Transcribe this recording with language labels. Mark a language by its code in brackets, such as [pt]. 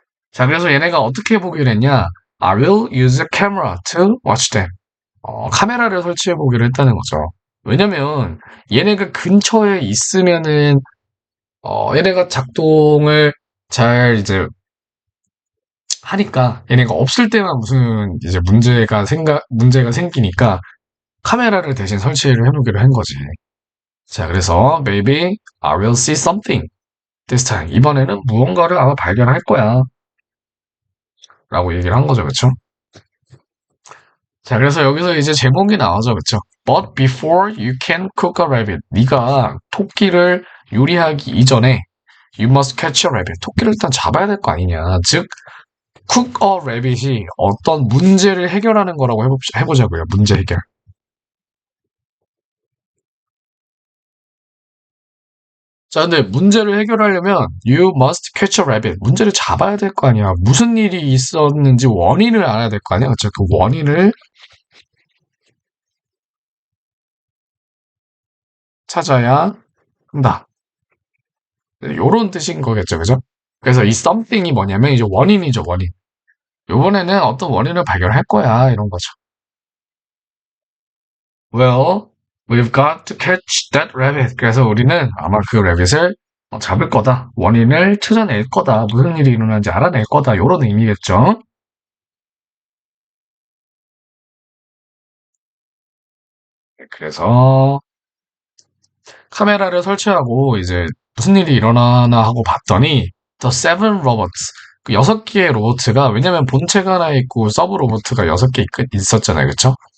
[ko] 자, 그래서 얘네가 어떻게 보기로 했냐? [en] I will use a camera to watch them. [ko] 카메라를 설치해 보기로 했다는 거죠. 왜냐면 얘네가 근처에 있으면은 얘네가 작동을 잘 이제 하니까 얘네가 없을 때만 무슨 이제 문제가 생기니까 카메라를 대신 설치를 해보기로 한 거지. 자, 그래서 [en] maybe I will see something this time. [ko] 이번에는 무언가를 아마 발견할 거야. 라고 얘기를 한 거죠. 그쵸? 자, 그래서 여기서 이제 제목이 나오죠. 그쵸? [en] But before you can cook a rabbit. [ko] 네가 토끼를 요리하기 이전에 [en] you must catch a rabbit. [ko] 토끼를 일단 잡아야 될 거 아니냐. 즉, cook a rabbit이 어떤 문제를 해결하는 거라고 해보자고요. 문제 해결. 자, 근데 문제를 해결하려면 [en] you must catch a rabbit. [ko] 문제를 잡아야 될 거 아니야. 무슨 일이 있었는지 원인을 알아야 될 거 아니야. 그쵸? 그 원인을 찾아야 한다. 요런 뜻인 거겠죠. 그죠? 그래서 이 something이 뭐냐면 이제 원인이죠. 원인. 요번에는 어떤 원인을 발견할 거야. 이런 거죠. [en] Well, we've got to catch that rabbit. [ko] 그래서 우리는 아마 그 rabbit을 잡을 거다. 원인을 찾아낼 거다. 무슨 일이 일어나는지 알아낼 거다. 요런 의미겠죠. 그래서 카메라를 설치하고 이제 무슨 일이 일어나나 하고 봤더니 The Seven Robots 그 6개의 로봇가 왜냐면 본체가 하나 있고 서브 로봇가 6개 있었잖아요. 그쵸?